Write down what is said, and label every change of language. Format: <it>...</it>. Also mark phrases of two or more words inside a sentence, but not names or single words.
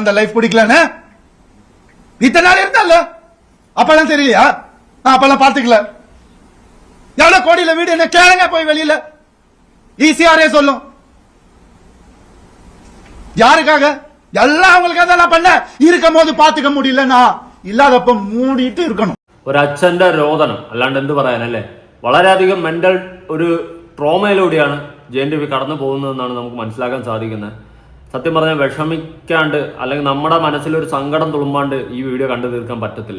<ta>அந்த லைஃப் பிடிக்கலன்னு இத்தனை நாள் இருந்தால அப்பெல்லாம் தெரியலையா? அப்பெல்லாம் பாத்துக்கல. எவ்வளவு கோடியில வீடு என்ன கேளுங்க போய் வெளியில. ஈஸியாரே சொல்லும். யாருக்காக? எல்லாம் அவங்களுக்காக தான் நான் பண்ண. இருக்கும் போது பாத்துக்க முடியலன்னா</ta> <ml>ഇല്ലാതപ്പം മൂടിയിട്ട് ഇരിക്കണം. ഒരച്ഛന്റെ രോദനം അല്ലാണ്ട് എന്ത് പറയാനല്ലേ. വളരെയധികം മെന്റൽ ഒരു ട്രോമയിലൂടെയാണ് ജയൻ രവി കടന്നു പോകുന്നതെന്നാണ് നമുക്ക് മനസ്സിലാക്കാൻ സാധിക്കുന്നത്. സത്യം പറഞ്ഞാൽ വിഷമിക്കാണ്ട് അല്ലെങ്കിൽ നമ്മുടെ മനസ്സിലൊരു സങ്കടം തുളുമ്പാണ്ട് ഈ വീഡിയോ കണ്ടു തീർക്കാൻ പറ്റത്തില്ല.</ml>